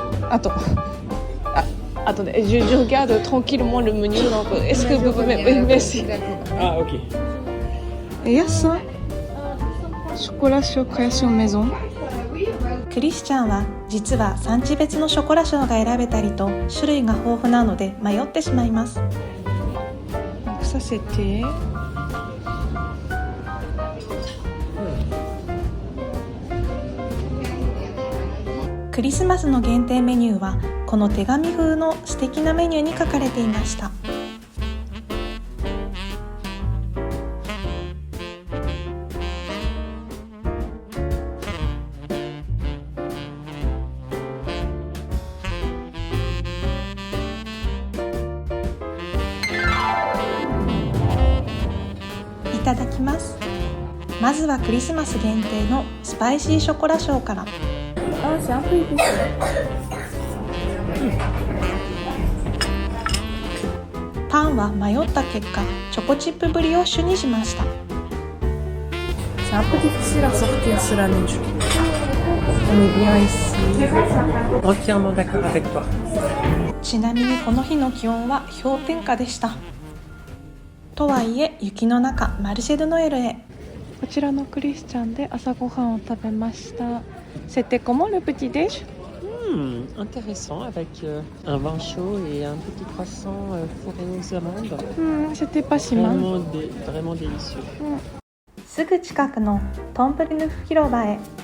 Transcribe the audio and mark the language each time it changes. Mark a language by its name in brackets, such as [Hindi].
[French] Attends. Attendez, je regarde tranquillement le menu, donc est-ce que vous pouvez... Oui, merci. Ah, ok. Et il y a ça. Chocolat chaud création maison. [Japanese] クリスチャンは実は産地別のショコラショーが選べたりと種類が豊富なので迷ってしまいます。 [French] Donc ça c'était... [Japanese] クリスマスの限定メニューはこの手紙風の素敵なメニューに書かれていました。いただきます。まずはクリスマス限定のスパイシーショコラショーから。パンは迷った結果、チョコチップブリオッシュにしました。 [French] C'est un peu difficile à sortir sur la neige. On est bien ici. Entièrement d'accord avec toi. [Japanese] ちなみにこの日の気温は氷点下でした。とはいえ雪の中マルシェ・ド・ノエルへ。こちらのクリスチャンで朝ごはんを食べました。 [French] C'était comment le petit déj? Intéressant avec un vin chaud et un petit croissant fourré aux amandes. C'était pas si mal. Vraiment délicieux. [Japanese] すぐ近くのトンプリヌフ広場へ。